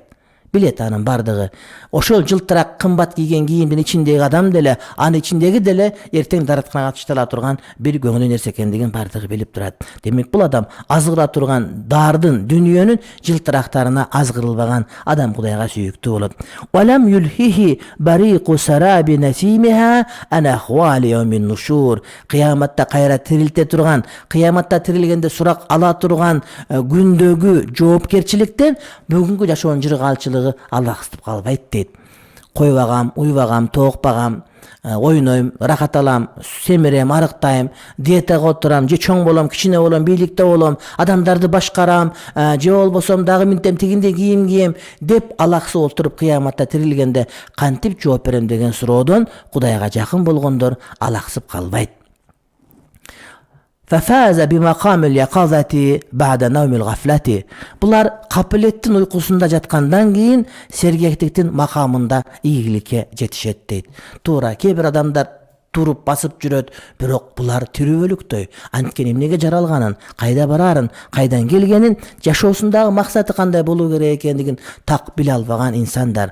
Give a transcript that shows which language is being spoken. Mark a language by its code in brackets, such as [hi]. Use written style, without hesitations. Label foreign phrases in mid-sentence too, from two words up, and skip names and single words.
[ky] Билет анын бардыгы. Ошол жылтырак кымбат кийген кийимдин ичиндеги адам деле, анын ичиндеги деле эртең даратканга таштала турган бир көңүлдүү нерсе экендигин бардыгы билип турат. Демек, бул адам азгыра турган дардын, дүйнөнүн жылтырактарына азгырылбаган адам Кудайга сүйүктүү болот. [ar] ولم يلهه بريق سراب نعيمها عن أهوال يوم النشور. [ky] Кыяматта кайра тирилте турган, кыяматта тирилгенде сурак ала турган күндөгү жоопкерчиликтен бүгүнкү жашоонун жыргалчылыгы алаксытып калбайт дейт. Койбагам, уйбагам, тоокпагам, ойнойм, рахат алам, семирем, арыктайм, диетага отурам, же чоң болом, кичине болом, бийликте болом, адамдарды башкарам, же болбосом дагы минтем тигиндей кийим кийем деп алаксып отуруп кыяматта тирилгенде кантип жооп берем деген суроодон Кудайга жакын болгондор алаксып калбайт. [ar] ففاز بمقام اليقظة بعد نوم الغفلة. [ky] Булар капилеттин уйкусунда жаткандан кийин сергектиктин макамында ийгиликке жетишет дейт. Туура, кээ бир адамдар туруп басып жүрөт, бирок булар тирүүлүктөй. Анткени эмнеге жаралганын, кайда барарын, кайдан келгенин, жашоосундагы максаты кандай болуу керек экендигин так биле албаган инсандар.